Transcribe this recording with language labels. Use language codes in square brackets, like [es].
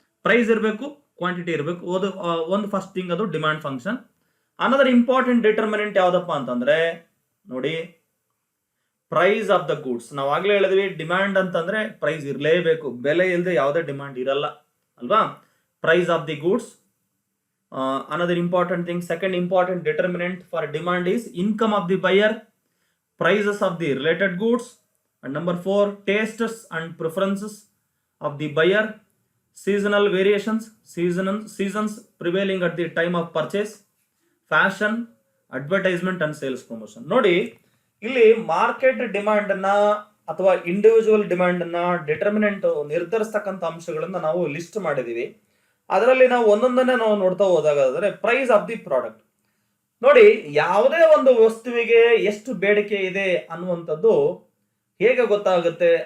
[kn] Price ಇರಬೇಕು, quantity ಇರಬೇಕು. ಒಂದು ಫಸ್ಟ್ ಥಿಂಗ್ ಅದು demand function. [en] another important determinant [kn] ಯಾವುದಪ್ಪ ಅಂತಂದ್ರೆ ನೋಡಿ, [en] Price of the goods. [kn] ನಾವು ಆಗ್ಲೇ ಹೇಳಿದ್ವಿ, ಡಿಮ್ಯಾಂಡ್ ಅಂತಂದ್ರೆ ಪ್ರೈಸ್ ಇರಲೇಬೇಕು, ಬೆಲೆ ಇಲ್ಲದೆ ಯಾವುದೇ ಡಿಮ್ಯಾಂಡ್ ಇರಲ್ಲ ಅಲ್ವಾ. [en] Price of the goods. Another important thing, second important determinant for demand is income of the buyer, prices of the related goods, and number 4 tastes and preferences of the buyer, seasonal variations, seasons prevailing at the time of purchase, fashion, advertisement and sales promotion. [kn] ನೋಡಿ, ಇಲ್ಲಿ market demand ಅನ್ನ ಅಥವಾ individual demand ಅನ್ನ determinant ನಿರ್ಧರಿಸ್ತಕ್ಕಂಥ ಅಂಶಗಳನ್ನ ನಾವು list ಮಾಡಿದೀವಿ. ಅದರಲ್ಲಿ ನಾವು ಒಂದೊಂದನ್ನೇ ನಾವು ನೋಡ್ತಾ ಹೋದಾಗಾದ್ರೆ [en] Price of the product. [kn] ನೋಡಿ, ಯಾವುದೇ ಒಂದು ವಸ್ತುವಿಗೆ ಎಷ್ಟು ಬೇಡಿಕೆ ಇದೆ ಅನ್ನುವಂಥದ್ದು ಹೇಗೆ ಗೊತ್ತಾಗುತ್ತೆ?